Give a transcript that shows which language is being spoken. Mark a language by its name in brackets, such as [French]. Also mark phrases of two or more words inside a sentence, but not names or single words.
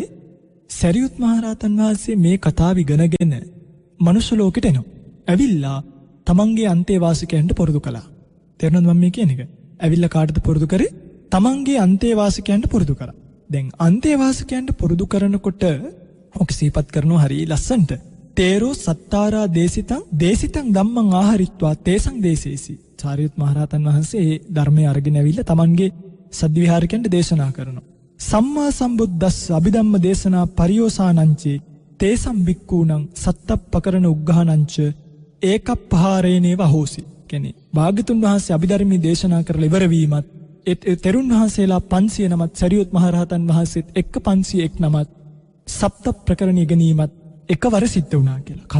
[Sinhala] සරියුත් මහරහතන් වහන්සේ මේ කතාව ඉගෙනගෙන මනුෂ්‍ය ලෝකෙට එනවා. ඇවිල්ලා තමන්ගේ අන්තේවාසිකයන්ට පුරුදු කළා. තේරුණාද මම මේ කියන එක? ඇවිල්ලා කාටද පුරුදු කරේ? තමන්ගේ අන්තේවාසිකයන්ට පුරුදු කරා. දැන් අන්තේවාසිකයන්ට පුරුදු කරනකොට ඔක සිහිපත් කරනවා හරිය ලස්සනට. [Pali] තේරෝ සත්තාරා දේසිතං ධම්මං ආහරිත්වා තේසං දේසේසි. [Sinhala] සාරියුත් මහරහතන් වහන්සේ මේ ධර්මයේ අරගෙන ඇවිල්ලා තමන්ගේ සද්විහාරිකයන්ට දේශනා කරනවා. [Pali] සම්මා සම්බුද්දස්ස අභිධම්ම දේශනා පරියෝසානංචේ තේසම් බික්කූණං සත්තප්පකරණ උග්ඝානංච ඒකප්පහාරේනේව හෝසි. [Sinhala] කියන්නේ භාග්‍යතුන් වහන්සේ අභිධර්මයේ දේශනා කරලා ඉවර වීමත් තෙරුන් වහන්සේලා 500 නමත් සරියුත් මහරහතන් වහන්සේත් එක්ක 501 නමත් සප්ත ප්‍රකරණ ඉගෙනීමත් එකවර සිද්ධ වුණා කියලා.